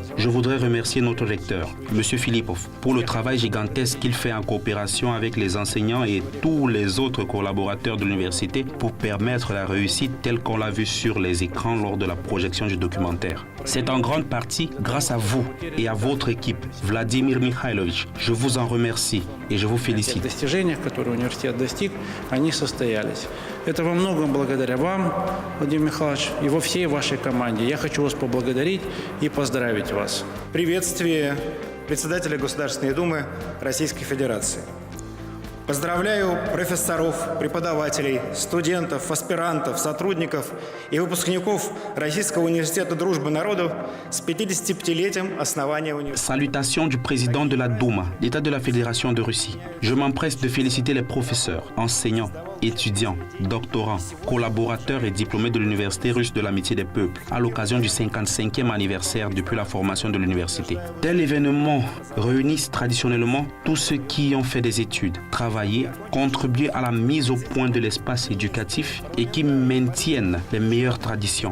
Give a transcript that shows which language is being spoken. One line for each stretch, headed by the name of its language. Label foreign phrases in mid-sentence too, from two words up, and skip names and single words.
French: Je voudrais remercier notre recteur, M. Filipov, pour le travail gigantesque qu'il fait en coopération avec les enseignants et tous les autres collaborateurs de l'université pour permettre la réussite telle qu'on l'a vue sur les écrans lors de la projection du documentaire. C'est en grande partie grâce à vous et à votre équipe, Vladimir Mikhailovich. Je vous en remercie et je vous félicite.
Russian: Les достижения, которые университет достиг, они состоялись. Это во многом благодаря вам, Владимир Михайлович, и во всей вашей команде. Я хочу вас поблагодарить и поздравить вас. Приветствие председателя Государственной Думы Российской Федерации. Поздравляю профессоров, преподавателей, студентов, аспирантов, сотрудников и выпускников Российского университета дружбы народов с 55-летием основания университета.
French: Salutations du président de la Douma, l'État de la Fédération de Russie. Je m'empresse de féliciter les professeurs, enseignants, étudiants, doctorants, collaborateurs et diplômés de l'Université russe de l'amitié des peuples à l'occasion du 55e anniversaire depuis la formation de l'université. Tel événement réunit traditionnellement tous ceux qui ont fait des études, travaillé, contribué à la mise au point de l'espace éducatif et qui maintiennent les meilleures traditions.